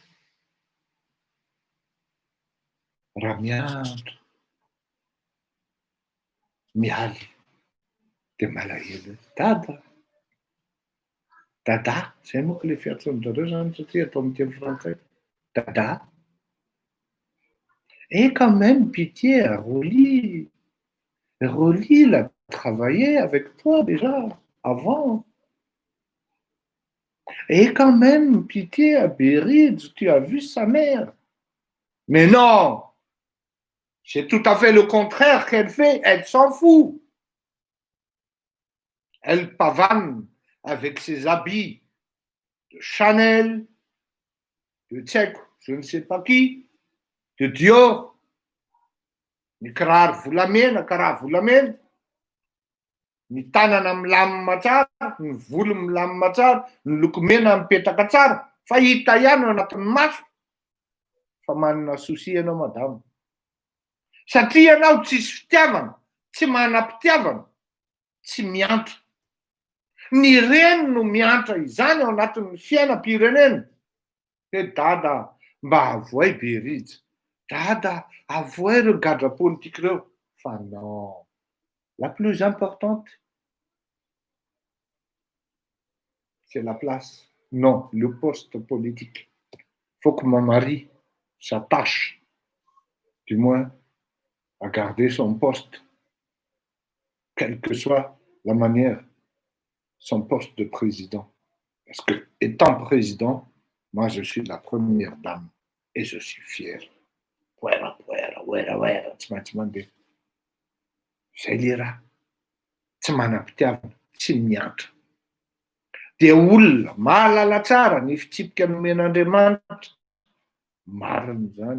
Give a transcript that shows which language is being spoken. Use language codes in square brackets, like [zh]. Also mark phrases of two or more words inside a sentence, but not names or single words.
[mg] Raha miantra, mialy, dia malahelo. Dada, izay moa ilay fiantsoan-jareo zany satria atao amin'ny teny frantsay. Dada. [fr] Et quand même, pitié, Rolly, il a travaillé avec toi déjà avant. Et quand même, pitié, à Berid, tu as vu sa mère. Mais non, c'est tout à fait le contraire qu'elle fait, elle s'en fout. Elle pavane avec ses habits de Chanel, de Tchèque, je ne sais pas qui, de Dior, [mg] ny kiraro volamena, karaha volamena, ny tanana milamina tsara, ny volo milamina tsara, ny lokomena mipetaka tsara, fa hita ihany ao anatin'ny maso fa manana souci ianao madamo. Satria ianao tsisy fitiavana, tsy manam-pitiavana, tsy miantra. Ny reny no miantra izany ao anatin'ny fiainam-pirenena. Hoe dada, mba avoay Berid. Dada, avoay ireo gadra politique ireo. Fa non. [fr] La plus importante, c'est la place Non, le poste politique. Faut que mon mari s'attache, du moins, à garder son poste, quelle que soit la manière, son poste de président. Parce que, étant président, moi, je suis la première dame et je suis fier. [mg] Puera, tsy mandeha. Zay le raha. Tsy manam-pitiavana, tsy miantra. Dia olona mahalala tsara ny fitsipika nomen'Andriamanitra. Marina zany.